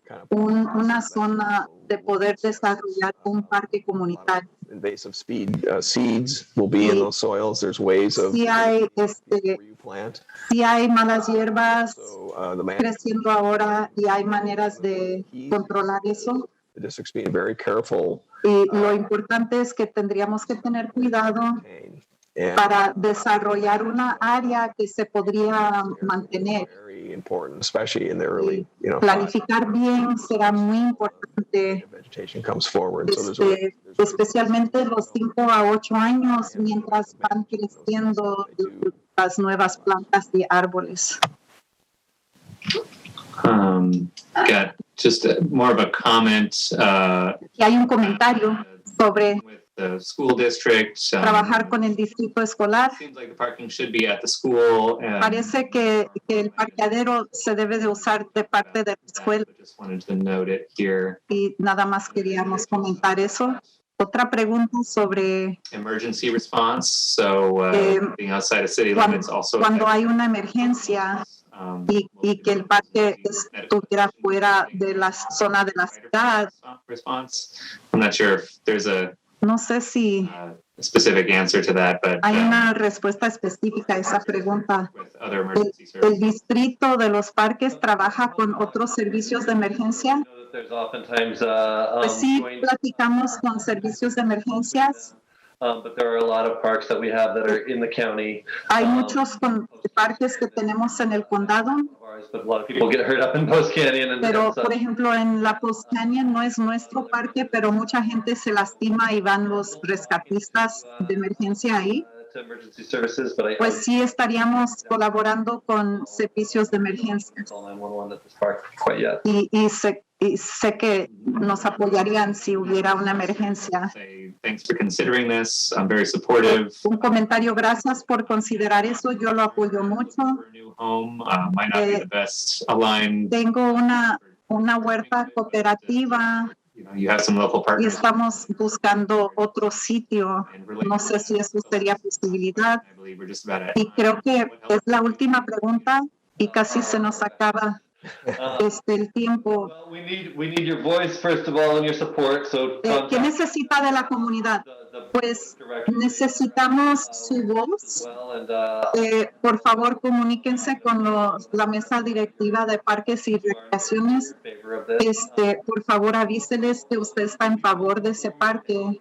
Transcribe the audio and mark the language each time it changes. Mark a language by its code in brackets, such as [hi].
[es] una zona de poder desarrollar un parque comunitario. [en] Invasive seeds will be in those soils. There's ways of [es] Sí hay, [en] where you plant. [es] sí hay malas hierbas [en] So the [es] creciendo ahora y hay maneras de controlar eso. [en] district's being very careful. [es] Y lo importante es que tendríamos que tener cuidado [en] And [es] para desarrollar una área que se podría mantener. [en] very important, especially in the early, [es] Planificar bien será muy importante, [en] vegetation comes forward. So there's [es] especialmente los 5 a 8 años mientras van creciendo las nuevas plantas y árboles. [en] Got just more of a comment. [es] Y hay un comentario sobre [en] With the school district. [es] trabajar con el distrito escolar. [en] Seems like the parking should be at the school. [es] Parece que el parqueadero se debe de usar de parte de la escuela [en] But just wanted to note it here. [es] y nada más queríamos comentar eso. Otra pregunta sobre [en] Emergency response. So being outside of city [es] cuando, [en] limits also. [es] cuando hay una emergencia y que el parque estuviera fuera de la zona de la ciudad. [en] Response. I'm not sure if there's a [es] No sé si [en] specific answer to that, but [es] hay una respuesta específica a esa pregunta. [en] with other emergency [es] El [en] services. [es] distrito de los parques trabaja con otros servicios de emergencia. [en] There's oftentimes [es] Pues sí, [en] joint, [es] platicamos con servicios de emergencias. [en] but there are a lot of parks that we have that are in the county. [es] Hay muchos parques que tenemos en el condado, [en] But a lot of people get hurt up in Post Canyon and [es] pero [en] such. [es] por ejemplo en la Post Canyon no es nuestro parque, pero mucha gente se lastima y van los rescatistas de emergencia ahí. [en] To emergency services, but I [es] Pues sí estaríamos colaborando con servicios de emergencia [en] call 911 at this park quite yet. [es] y sé que nos apoyarían si hubiera una emergencia. [en] Say thanks for considering this. I'm very supportive. [es] Un comentario, gracias por considerar eso, yo lo apoyo mucho. [en] For a new home might not be the best aligned. [es] Tengo una huerta cooperativa [en] You know, you have some local [es] y [en] partners. [es] estamos buscando otro sitio. No sé si eso sería posibilidad. [en] I believe we're just about [es] Y creo que es la última pregunta y casi se nos acaba el tiempo. [en] Well, we need your voice first of all and your support. So [es] ¿Qué necesita de la comunidad? Pues necesitamos su voz. [en] well, and [es] Por favor, comuníquense con la mesa directiva de parques y recreaciones. [en] in favor of this. [es] Por favor, avíseles que usted está en favor de ese parque.